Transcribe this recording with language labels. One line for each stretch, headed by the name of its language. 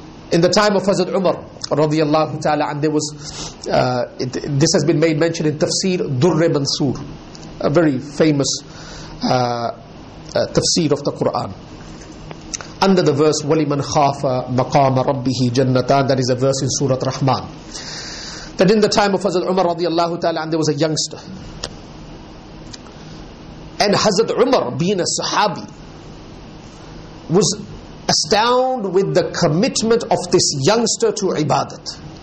English: In the time of Hazrat Umar radiyallahu ta'ala, and there was this has been made mention in Tafsir Durr Mansur, a very famous tafsir of the Quran.
Arabic: under the verse وَلِمَنْ خَافَ مَقَامَ رَبِّهِ جَنَّتَانِ.
English: That is a verse in Surah Rahman. That in the time of Hazrat Umar radiallahu ta'ala, and there was a youngster. And Hazrat Umar, being a Sahabi, was astounded with the commitment of this youngster to ibadat.